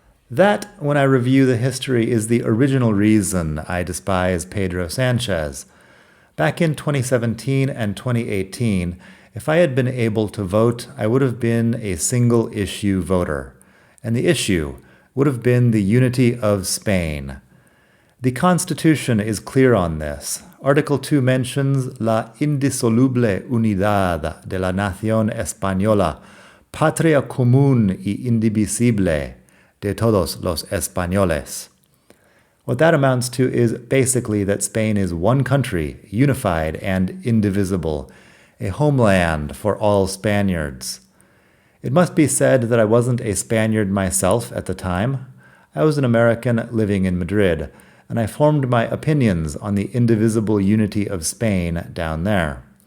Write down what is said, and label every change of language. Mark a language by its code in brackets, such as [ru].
[en] That, when I review the history, is the original reason I despise Pedro Sánchez. Back in 2017 and 2018, if I had been able to vote, I would have been a single-issue voter. And the issue would have been the unity of Spain. The Constitution is clear on this. Article 2 mentions [es] la indisoluble unidad de la nación española, patria común y indivisible de todos los españoles. [en] What that amounts to is basically that Spain is one country, unified and indivisible, a homeland for all Spaniards. It must be said that I wasn't a Spaniard myself at the time. I was an American living in Madrid, and I formed my opinions on the indivisible unity of Spain down there.